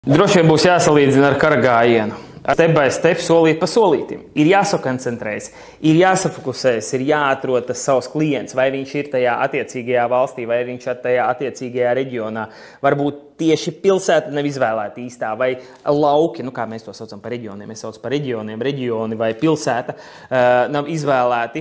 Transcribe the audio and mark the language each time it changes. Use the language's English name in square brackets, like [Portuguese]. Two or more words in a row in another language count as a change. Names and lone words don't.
[Latvian] Droši vien būs jāsalīdzina ar kara gājienu. [English] Step by step, [Latvian] solīt pa solītim. Ir jāsakoncentrējas, ir jāsafokusējas, ir jāatrod tas savs klients, vai viņš ir tajā attiecīgajā valstī, vai viņš ir tajā attiecīgajā reģionā. Varbūt tieši pilsēta nav izvēlēta īstā, vai lauki, kā mēs to saucam par reģioniem, mēs saucam par reģioniem, reģioni vai pilsēta nav izvēlēti.